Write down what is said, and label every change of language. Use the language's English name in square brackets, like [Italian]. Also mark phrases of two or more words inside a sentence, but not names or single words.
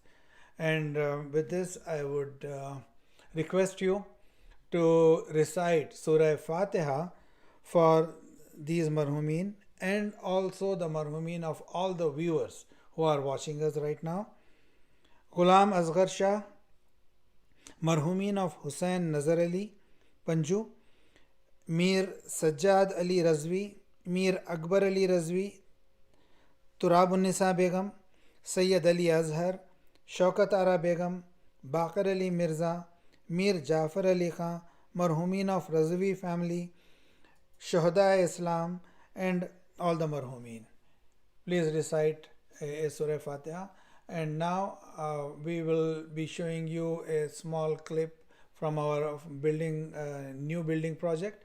[English] And with this, I would request you to recite Surah Fatiha for these marhumin and also the marhumin of all the viewers who are watching us right now. Ghulam Asghar Shah, marhumin of Hussain Nazar Ali, Panju, Mir Sajjad Ali Razvi, Mir Akbar Ali Razvi, Turabun-Nisa Begum, Sayyid Ali Azhar, Shaukat Ara Begum, Baqir Ali Mirza, Mir Jafar Ali Khan, marhumin of Razvi family, Shuhada Islam, and all the marhumin. Please recite a Surah Fatiha. And now we will be showing you a small clip from our new building project.